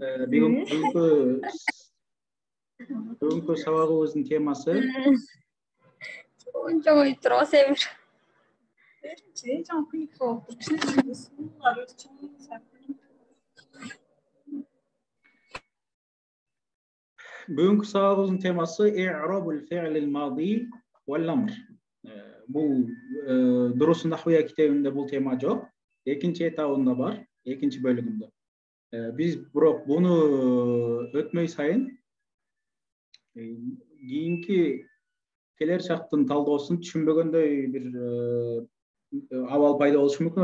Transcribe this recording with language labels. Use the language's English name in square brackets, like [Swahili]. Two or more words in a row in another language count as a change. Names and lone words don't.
[Kyrgyz] бүгүнкү сабагыбыздын темасы Бүгүнкү сабагыбыздын темасы [Arabic] إعراب الفعل الماضي والأمر. [Kyrgyz] Бул Дурус нахвия китебинде бул тема жок. Экинчи этабында бар, экинчи бөлүгүндө. Биз бирок буну өтмөй сайын кийинки келер шактын талдоосун түшүнбөгөндөй бир абал пайда болушу мүмкүн.